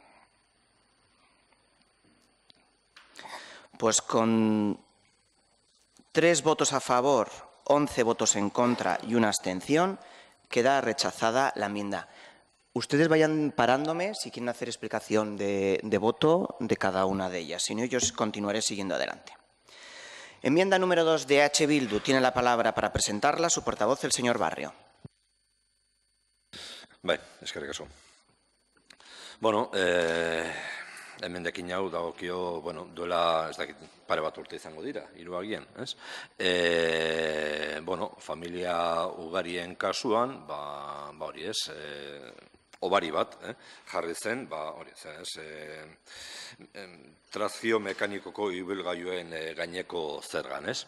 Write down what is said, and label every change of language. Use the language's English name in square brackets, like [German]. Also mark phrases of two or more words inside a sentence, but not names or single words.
[Spanish] Pues con 3 votos a favor, 11 votos en contra y una abstención, queda rechazada la enmienda. Ustedes vayan parándome si quieren hacer explicación de voto de cada una de ellas. Si no, yo continuaré siguiendo adelante. Enmienda número 2 de H. Bildu. Tiene la palabra para presentarla su portavoz, el señor Barrio. [Basque] Bai, eskerrik asko. Bueno, emendekin hau dagokio, bueno, duela, ez dakit, pare bat urte izango dira, 3 agian, ez? Bueno, familia ugarien kasuan, hori ez, obari bat, jarri zen, hori ez, trazio mekanikoko ibilgailuen gaineko zergan, ez?